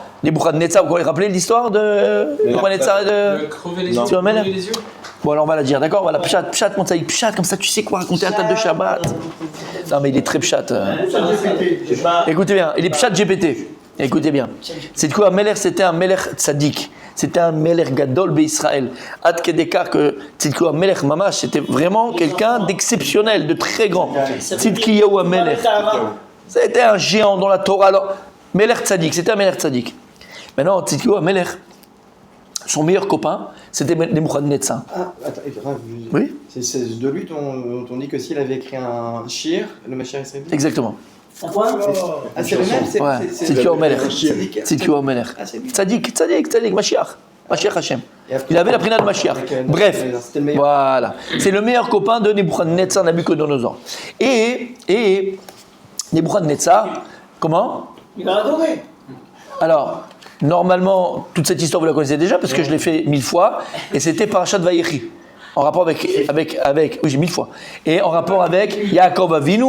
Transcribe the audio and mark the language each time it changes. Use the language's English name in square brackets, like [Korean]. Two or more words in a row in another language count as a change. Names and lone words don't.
[French] Nebuchadnezzar, vous vous rappelez l'histoire de Nebuchadnezzar Crever les Non. yeux. Tu m'emmènes Crever les yeux. Bon alors on va la dire, d'accord? Voilà, pshat, mon tzaïk, pshat, comme ça tu sais quoi raconter à table de Shabbat. Non mais il est très pshat. Écoutez bien, il est pshat GPT. Écoutez bien. C'est quoi? Melech, c'était un [Hebrew] melech tzaddik. [French] C'était un [Hebrew] melech gadol be'Israël. Ad kedekar [French] que Tzidkiyahu [Hebrew] melech mamash, [French] c'était vraiment quelqu'un d'exceptionnel, de très grand. Tzidkiyahu melech. C'était un géant dans la Torah. Alors, [Hebrew] melech tzaddik, [French] c'était un [Hebrew] melech tzaddik. [French] Maintenant, Tzidkiyahu melech, son meilleur copain, c'était Nebuchadnezzar. Ah, attends, Rav, Oui? c'est de lui dont on dit que s'il avait écrit un shir, le Mashiach serait venu. Exactement. Un quoi? Ah, c'est le même? Ouais, Tzidkiyahu melech. Tzaddik. Tzidkiyahu melech. Ah, c'est lui. [Hebrew] Tzaddik, Mashiach. Mashiach Hashem. [French] Et après- Il avait la prina de Mashiach. Bref, C'était le meilleur. voilà. C'est le meilleur copain de Nebuchadnezzar, Nabucodonosor. Et Nebuchadnezzar, comment? Il a adoré. Alors, normalement, toute cette histoire, vous la connaissez déjà, parce que je l'ai fait 1000 fois, et c'était Parashat Vayechi, en rapport avec oui, j'ai 1000 fois, et en rapport avec Yaakov Avinu.